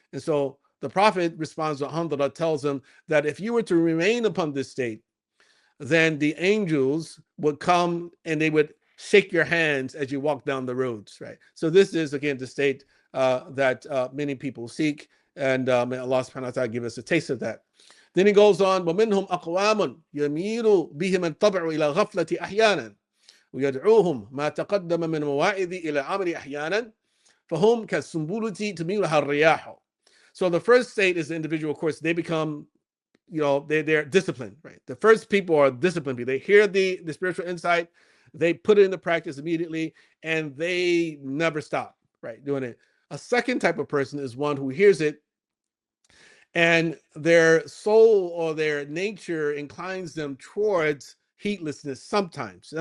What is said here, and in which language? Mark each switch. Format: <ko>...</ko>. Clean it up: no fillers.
<en>And so the Prophet responds to Alhamdulillah, tells him that if you were to remain upon this state, then the angels would come and they would shake your hands as you walk down the roads, right? So this is, again, the state that many people seek. And may Allah subhanahu wa ta'ala give us a taste of that. Then he goes on,</en> <ar>وَمِنْهُمْ أَقْوَامٌ يَمِيلُ بِهِمْ الطَّبْعُ إِلَى غَفْلَةِ أَحْيَانًا ويدعوهم ما تقدم من مواعظ إلى عمل أحيانا فهم كالسنبلة تميلها الرياح.</ar> <en>So the first state is the individual, of course, they become, they're disciplined, right? The first people are disciplined people. They hear the spiritual insight, they put it into practice immediately, and they never stop, right, doing it. A second type of person is one who hears it and their soul or their nature inclines them towards heedlessness sometimes.</en>